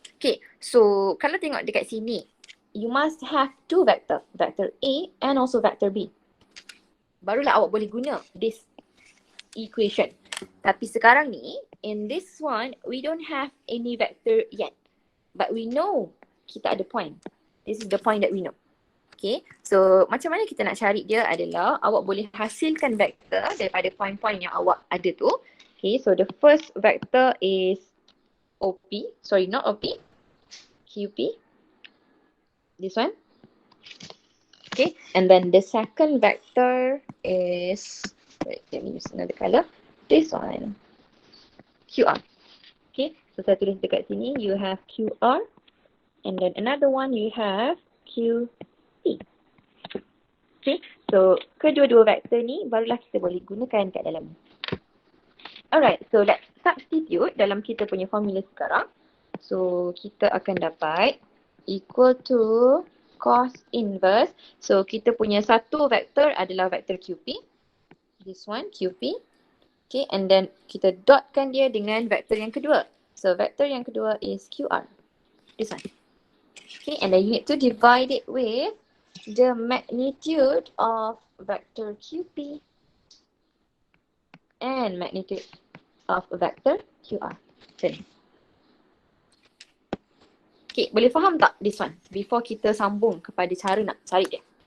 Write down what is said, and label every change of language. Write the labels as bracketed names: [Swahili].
[English] Okay, so [Malay] kalau tengok dekat sini, [English] you must have 2 vector. Vector A and also vector B. [Malay] Barulah awak boleh guna [English] this equation. [Malay] Tapi sekarang ni, [English] in this one, we don't have any vector yet. But we know [Malay] kita ada [English] point. This is the point that we know. [Malay] Okay, so macam mana kita nak cari dia adalah awak boleh hasilkan vektor daripada point-point yang awak ada tu. [English] Okay, so the first vector is OP, sorry not OP, QP. This one. Okay, and then the second vector is, wait, let me use another color. This one, QR. Okay, so [Malay] saya tulis dekat sini, [English] you have QR. And then another one you have QP. [Malay] Okay, so kedua-dua vektor ni barulah kita boleh gunakan kat dalam. [English] Alright, so let's substitute [Malay] dalam kita punya formula sekarang. So kita akan dapat equal to cos inverse. So kita punya satu vektor adalah vektor QP. This one QP. Okay, and then kita dotkan dia dengan vektor yang kedua. So vektor yang kedua is QR. [English] This one. Okay, and then you need to divide it with the magnitude of vector QP and magnitude of vector QR. [Malay] Okay, boleh faham tak this one? Before kita sambung kepada cara nak cari dia.